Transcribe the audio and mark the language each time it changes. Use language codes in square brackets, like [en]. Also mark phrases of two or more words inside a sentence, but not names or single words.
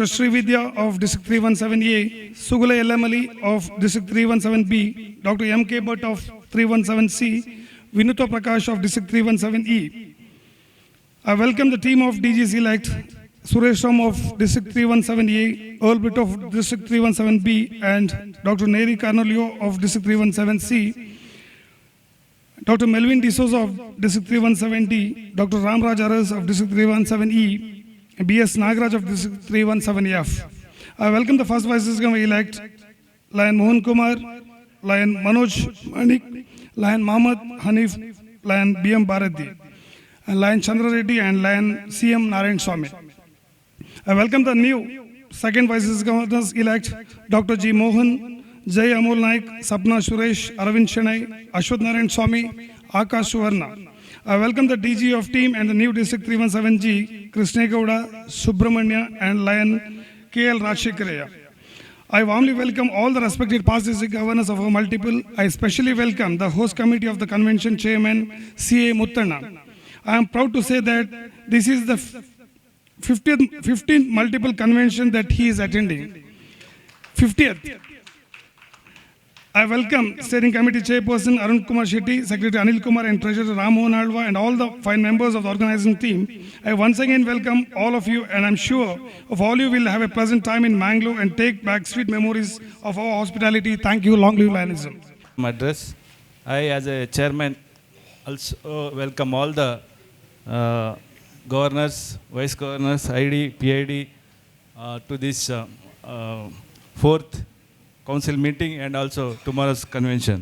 [en] Srividya of District 317A, Sugula Ellamali of District 317B, Dr. M.K. Bhatt of 317C, Vinuta Prakash of District 317E. I welcome the team of DGs elect, Suresh Ram of District 317A, Earl Britt of District 317B, and Dr. Neri Carnolio of District 317C, Dr. Melvin D'Souza of District 317D, Dr. Ram Raj Aras of District 317E, and B.S. Nagaraj of District 317F. I welcome the first Vice Governor elect, Lion Mohan Kumar, Lion Manoj Manik, Lion Mohammad Hanif, Lion B.M. Bharati, and Lion Chandra Reddy and Lion C.M. Narayan Swamy. I welcome the new second Vice Governors elect, Dr. G. Mohan, Jai Amol Naik, Sapna Suresh, Aravind Shenai, Ashwath Narayan Swamy, Akash Suvarna. I welcome the DG of team and the new District 317G, Krishna Gowda, Subramanya, and Lion K.L. Rajshekhar. I warmly welcome all the respected past district governors of our multiple. I especially welcome the host committee of the convention chairman, C.A. Muttanna. I am proud to say that this is the 15th multiple convention that he is attending. 50th. I welcome Steering Committee Chairperson Arun Kumar Shetty, Secretary Anil Kumar, and Treasurer Ram Mohan Alva, and all the 5 members of the organizing team. I once again welcome all of you, and I'm sure of all you will have a pleasant time in Mangalore and take back sweet memories of our hospitality. Thank you. Long live Lionism. Address. I, as a chairman, also welcome all the governors, vice governors, ID, PID to this fourth council meeting and also tomorrow's convention.